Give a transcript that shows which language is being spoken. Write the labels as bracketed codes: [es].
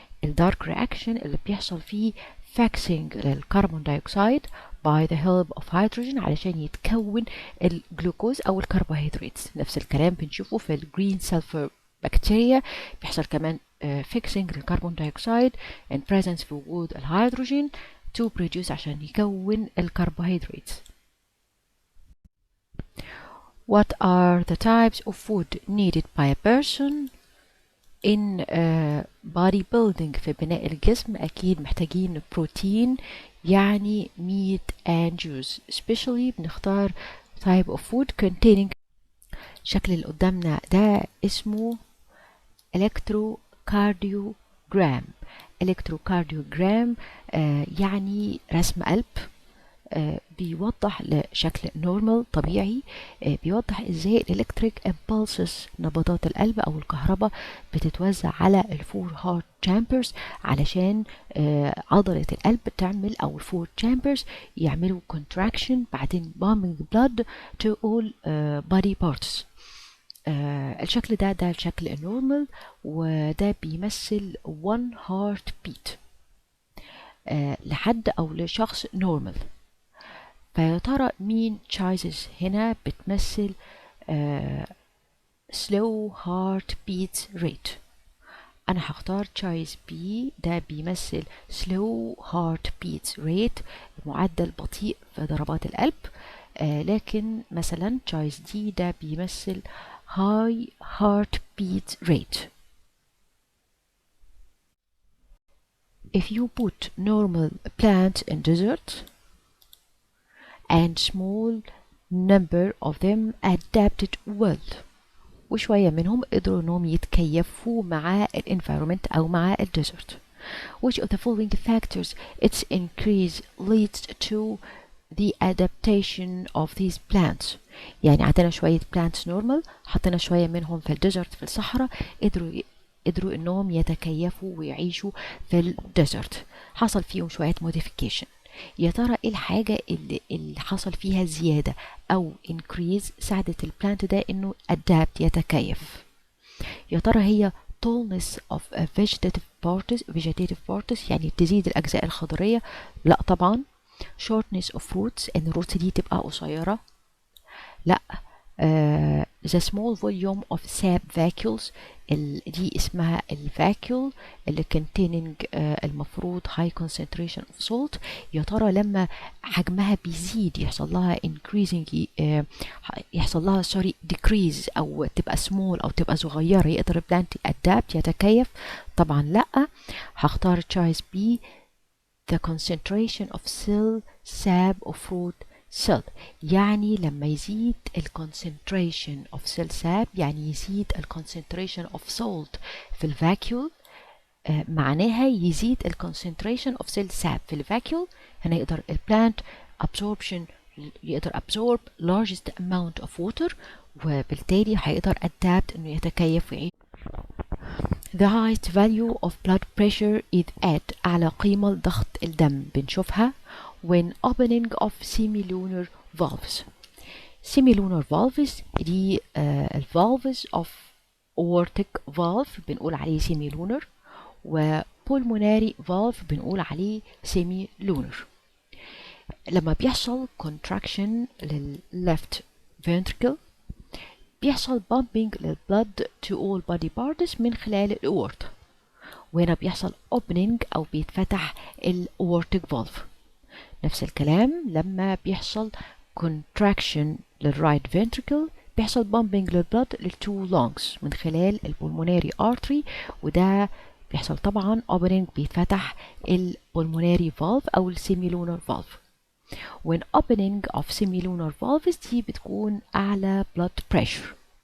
[ar] الدارك رياكشن اللي بيحصل فيه فاكسينج للكربون دايوكسيد by the help of hydrogen علشان يتكون الجلوكوز او الكربوهيدرات. نفس الكلام بنشوفه في الجرين سلفر بكتيريا، بيحصل كمان fixing للكربون دايوكسيد in presence في وجود الهيدروجين to produce عشان يكون الكربوهيدرات. [en] What are the types of food needed by a person in body building؟ في بناء الجسم أكيد محتاجين بروتين يعني meat and juice. especially بنختار type of food containing. [ar] الشكل اللي قدامنا ده اسمه electrocardiogram. electrocardiogram يعني رسم قلب. بيوضح لشكل نورمال طبيعي، بيوضح ازاي الالكتريك امبulses نبضات القلب او الكهرباء بتتوزع على الفور هارت تشامبرز علشان عضلة القلب تعمل او الفور تشامبرز يعملوا contraction بعدين pumping blood to all body parts. الشكل ده الشكل النورمال وده بيمثل one heart beat لحد او لشخص نورمال. فيا ترى مين choices هنا بتمثل slow heart beat rate؟ أنا هختار choice B، ده بيمثل slow heart beat rate معدل بطيء في ضربات القلب. لكن مثلا choice D ده بيمثل high heart beat rate. [en] If you put normal plants in desert and small number of them adapted well، وشوية منهم قدروا انهم يتكيفوا مع الانفيرومنت او مع الديزرت. [ar] Which of the following factors its increase leads to the adaptation of these plants؟ يعني عندنا شوية plants normal، حطينا شوية منهم في الديزرت في الصحراء، قدروا انهم يتكيفوا ويعيشوا في الديزرت، حصل فيهم شوية modification. يا ترى ايه الحاجة اللي حصل فيها زيادة او increase ساعدت البلانت ده انه adapt يتكيف؟ يا ترى هي tallness of a vegetative parts يعني تزيد الأجزاء الخضرية؟ لا طبعا. shortness of roots ان الروتس دي تبقى قصيرة؟ لا. [en] the small volume of sap vacuoles دي اسمها الفاكيول اللي containing المفروض high concentration of salt. [ar] يا ترى لما حجمها بيزيد يحصل لها increasing يحصل لها decrease او تبقى small او تبقى صغيرة يقدر البلانت adapt يتكيف؟ طبعا لا. [en] هختار choice B، the concentration of cell sap of fruit [ar] cell يعني لما يزيد ال concentration of cell sap، يعني يزيد ال concentration of salt في الفاكيول، معناها يزيد ال concentration of cell sap في الفاكيول، هنا يقدر ال plant absorption يقدر absorb largest amount of water، وبالتالي هيقدر adapt انه يتكيف ويعيش. [en] The highest value of blood pressure is at أعلى قيمة لضغط الدم بنشوفها when opening of semilunar valves. semilunar valves دي ال valves of aortic valve بنقول عليه semilunar، و pulmonary valve بنقول عليه semilunar. [ar] لما بيحصل contraction لل left ventricle بيحصل pumping للبلد to all body parts من خلال الأورطة، وهنا بيحصل opening أو بيتفتح الأورتيك valve. نفس الكلام لما بيحصل contraction للرايت ventricle بيحصل pumping للبلد للتو lungs من خلال البulmonary artery، وده بيحصل طبعا opening بيتفتح البulmonary valve أو السيميلونر valve. [en] when opening of semilunar valves دي بتكون أعلى blood pressure.